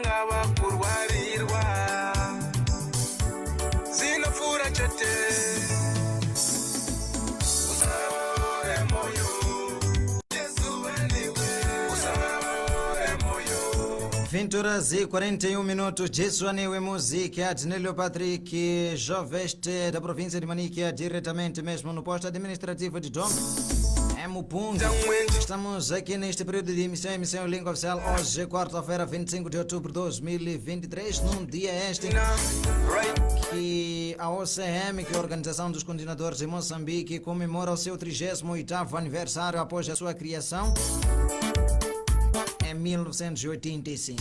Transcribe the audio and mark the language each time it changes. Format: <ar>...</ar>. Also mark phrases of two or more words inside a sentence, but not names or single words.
<sn>ava kurwarirwa zinofura chete usaore moyo Yesu andiwe usaore moyo</sn> <pt>20 horas e 41 minutos.</pt> <sn>Jesu anewe</sn> <pt>música de Nélio Patrick Joveste da província de Manica, diretamente mesmo no posto administrativo de Dom. É Mupunga. Estamos aqui neste período de emissão Língua Oficial. Hoje, quarta-feira, 25 de outubro de 2023, num dia este que a OCM, que é a Organização dos Continuadores de Moçambique, comemora o seu 38º aniversário após a sua criação em 1985.</pt>